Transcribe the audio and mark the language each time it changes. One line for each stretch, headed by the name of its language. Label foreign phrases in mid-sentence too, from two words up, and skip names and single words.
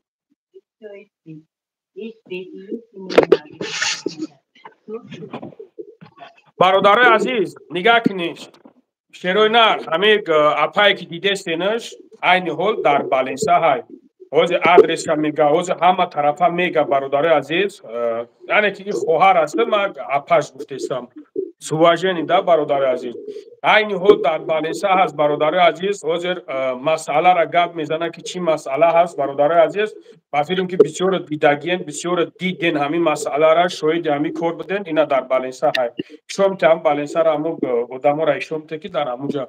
Tajik: бародарои азиз нигаҳ кунед. Шерои нар ҳамин апае ки дидестенаш айни ҳол дар Баленса ҳай. Ҳозир адреса мега, ҳозир ҳама тарафа мега бародарои азиз. Яъне ки ин хоҳар аст, ман апаш гуфтестам.
Russian: С уважением
Tajik: да бародари азиз. Айни ҳол дар Баленса ҳаст бародари азиз. Ҳозир масъаларо гап мезанад ки чӣ масъала ҳаст бародари азиз. Ба филм ки бисёр дидагиен, бисёр диден ҳамин масъаларо, шоҳиди ҳамин кор буден. Ина дар Баленса ҳай. Ишомте ҳам Баленсаро ҳамо одаморо ишомте ки дар ҳамуҷа.